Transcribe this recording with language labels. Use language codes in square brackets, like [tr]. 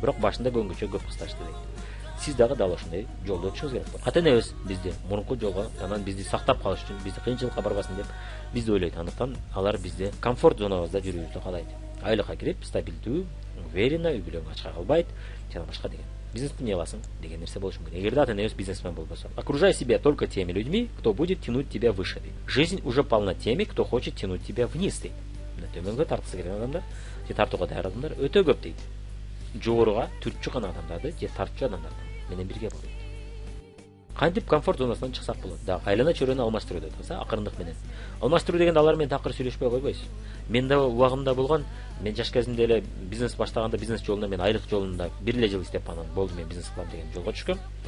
[ky] Бирок башында көнгүчө көп кысташты дейт. Сиз дагы дал ошондой жолдо өтүшүңүз керек болот. Ата энебиз бизди мурунку жолго, анан бизди сактап калыш үчүн, бизди кыйынчылыкка барбасын деп бизди ойлойт. Андыктан алар бизди комфорт зонабызда жүрүүбүздү каалайт. Айлыкка кирип, стабилдүү, уверенно, үй-бүлөңү ачка калбайт, жана башка деген. Бизнести эмне кыласың деген нерсе болушу мүмкүн. Эгерде ата энебиз бизнесмен болбосо. [ru] Окружай себя только теми людьми, кто будет тянуть тебя выше. Жизнь уже полна теми, кто хочет тянуть тебя вниз. [ky] Төмөнгө тарткысы келген адамдар, же тартууга даяр адамдар өтө көп дейт. Жогоруга түртчү гана адамдарды же тартчу адамдарды менен бирге болот. Кантип комфорт зонасынан чыксак болот? Да, айлана чөйрөнү алмаштыруу деп атса, акырындык менен. Алмаштыруу дегенде алар менен такыр сүйлөшпөй койбойсуз. Мен да убагымда болгон, мен жаш кезимде эле бизнес баштаганда бизнес жолунда мен айлык жолунда бир эле жыл иштеп анан болду мен бизнес кылам деген жолго түшкөм.